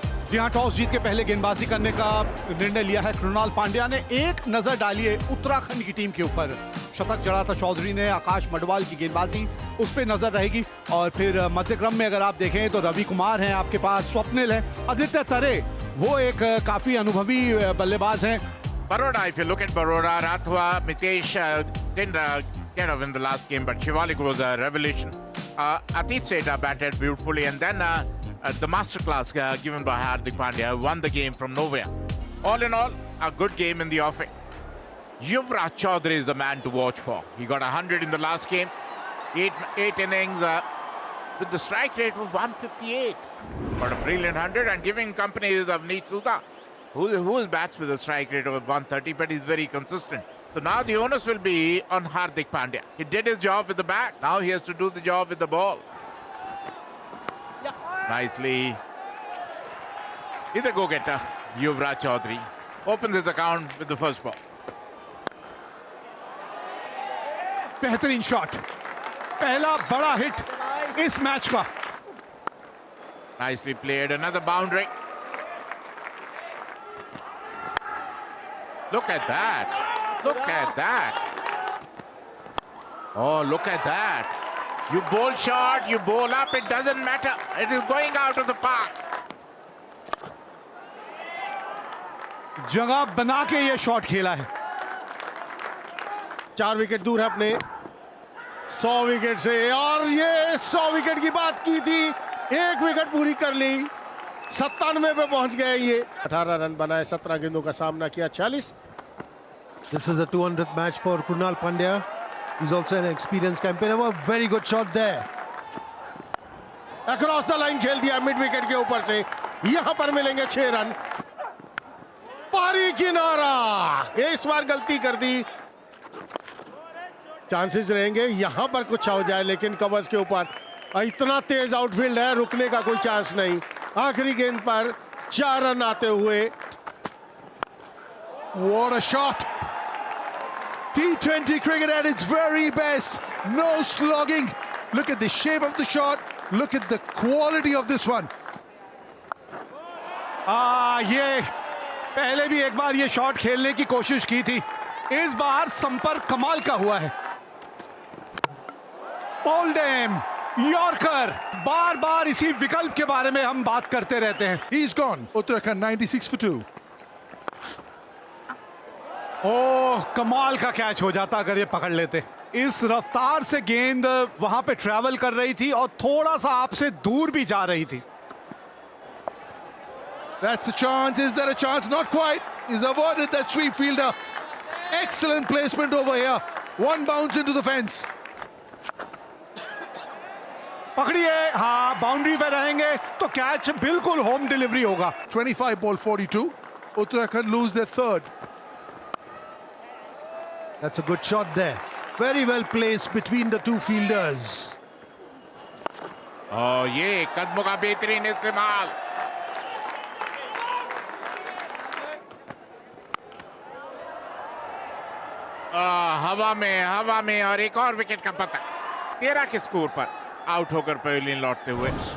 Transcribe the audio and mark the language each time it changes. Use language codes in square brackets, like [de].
[hi] जी हाँ, टॉस जीत के पहले गेंदबाजी करने का निर्णय लिया है कृणाल पांड्या ने। एक नजर डालिए उत्तराखंड की टीम के ऊपर, शतक जड़ा था चौधरी ने, आकाश मडवाल की गेंदबाजी उस पर नजर रहेगी। और फिर मध्य क्रम में अगर आप देखें तो रवि कुमार हैं आपके पास, स्वप्निल है, आदित्य तरे वो एक काफी अनुभवी बल्लेबाज हैं। [en] Baroda, if you look at Baroda, Rathwa, Mitesh didn't get up in the last game, but Shivalik was a revelation. Atit Seta batted beautifully, and then the masterclass given by Hardik Pandya won the game from nowhere. All in all, a good game in the offing. Yuvraj Chaudhary is the man to watch for. He got 100 in the last game, eight innings with the strike rate of 158. Got a brilliant 100 and giving company is Avneet Sudha, who bats with a strike rate of 130, but he's very consistent. So now the onus will be on Hardik Pandya. He did his job with the bat. Now he has to do the job with the ball. Nicely. He's a go-getter. Yuvraj Chaudhary opens his account with the first ball. [hi] बेहतरीन shot, पहला बड़ा hit इस match का। [en] Nicely played. Another boundary. Look at that. Look at that. Oh, look at that. You bowl short, you bowl up, it doesn't matter. It is going out of the park. [hi] जगह बना के ये shot खेला है। 4 wicket दूर है अपने 100 wicket से, और ये 100 विकेट की बात की थी, 1 विकेट पूरी कर ली, 97 पे पहुंच गए। ये 18 रन बनाए, 17 गेंदों का सामना किया, 46। [en] This is the 200th match for Krunal Pandya. He's also an experienced campaigner. A very good shot there. [hi] Across the line खेल दिया मिड विकेट के ऊपर से, यहां पर मिलेंगे 6 रन। पारी किनारा, इस बार गलती कर दी। चांसेस रहेंगे यहां पर कुछ हो जाए, लेकिन कवर्स के ऊपर इतना तेज आउटफील्ड है, रुकने का कोई चांस नहीं। आखिरी गेंद पर 4 रन आते हुए। [en] What a shot! T20 cricket at its very best. No slogging. Look at the shape of the shot. Look at the quality of this one. [hi] ये पहले भी एक बार ये शॉट खेलने की कोशिश की थी, इस बार संपर्क कमाल का हुआ है। ओल्डेम यॉर्कर, बार बार इसी विकल्प के बारे में हम बात करते रहते हैं। [en] He's gone. Uttarakhand 96 for 2. [hi] ओह, कमाल का कैच हो जाता अगर ये पकड़ लेते। इस रफ्तार से गेंद वहां पे ट्रैवल कर रही थी और थोड़ा सा आपसे दूर भी जा रही थी। [en] That's the chance. Is there a chance? Not quite. He's avoided that sweep fielder. Excellent placement over here. One bounce into the fence. [hi] पकड़िए, हाँ, बाउंड्री पे रहेंगे तो कैच बिल्कुल होम डिलीवरी होगा। [en] 25 ball 42. Uttarakhand lose their third. That's a good shot there. Very well placed between the two fielders. [hi] Oh, ये कदमों का बेहतरीन इस्तेमाल। हवा में और एक और विकेट का पता। 13 के स्कोर पर आउट होकर पवेलियन लौटते हुए।